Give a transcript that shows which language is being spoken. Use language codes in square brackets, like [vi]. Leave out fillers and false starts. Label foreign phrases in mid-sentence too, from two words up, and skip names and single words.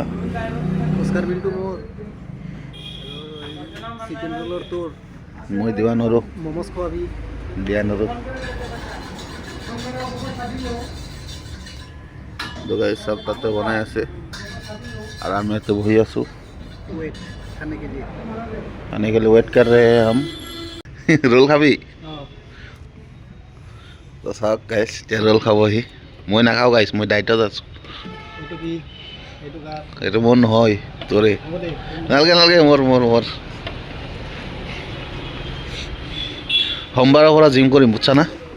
[as] ফুচকাৰ বিলটো মোৰ, চিকেন ৰোলৰ তোৰ। মই দিব নোৱাৰোঁ, মমোজ খোৱাবি। দিয়া নোৱাৰোঁ। দোকান চব তাতে বনাই আছে আৰু আমি ইয়াতে বহি আছোঁ। [hi] वेट खाने के लिए वेट कर रहे हैं हम। रोल खाबी? [as] তো চাওক গাইছ এতিয়া ৰোল খাবহি। মই নাখাওঁ গাইছ, মই ডাইটত আছোঁ। এইটো মোৰ নহয়, তোৰে। নালাগে নালাগে, মোৰ মোৰ মোৰ সোমবাৰৰ পৰা জিম কৰিম, বুজছা না?